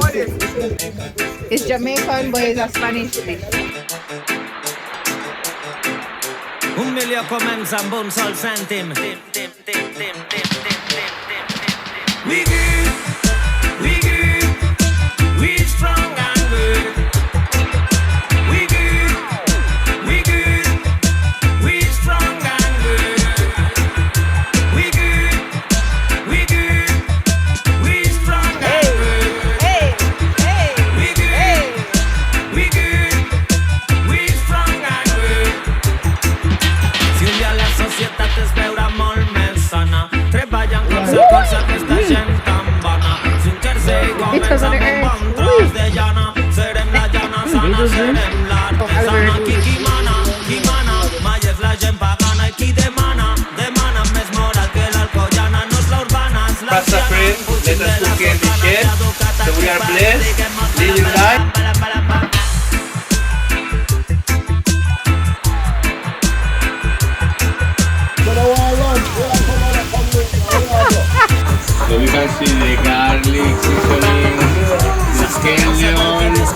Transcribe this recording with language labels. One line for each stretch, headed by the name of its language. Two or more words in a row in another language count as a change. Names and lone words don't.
English: It's Jamaican, but it's a Spanish dish.
Catalan: Un milió comença amb un sol cèntim.
English: We good, we strong and good. We good, we strong and good. We good, we strong and good. We good, we strong and good.
Catalan: Si un dia la societat es veurà molt més sana, treballant colze a aquesta gent tan vana. Si un jersei comença amb un bon tros de llana, serem la llana sana, serem l'artesana. Qui mana, mai és la gent pagana. I qui demana més moral que l'alcoyana. No és la urbana, és la
English: Pasta friend, let us cook in the shed. So we are blessed, living life. So we can see the garlic seasoning, the scallion.